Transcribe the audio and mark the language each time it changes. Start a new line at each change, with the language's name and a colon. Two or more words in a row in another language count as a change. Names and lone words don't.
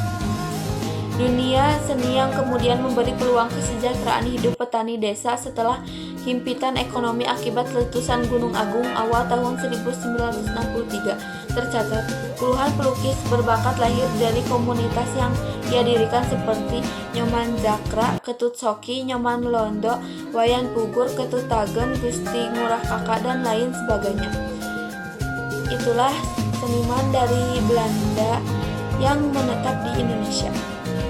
Indonesian: Dunia seni yang kemudian memberi peluang kesejahteraan hidup petani desa setelah himpitan ekonomi akibat letusan Gunung Agung awal tahun 1963. Tercatat, puluhan pelukis berbakat lahir dari komunitas yang ia dirikan seperti Nyoman Zakra, Ketut Soki, Nyoman Londo, Wayan Pugur, Ketut Tagen, Gusti Ngurah Kakak, dan lain sebagainya. Itulah seniman dari Belanda yang menetap di Indonesia.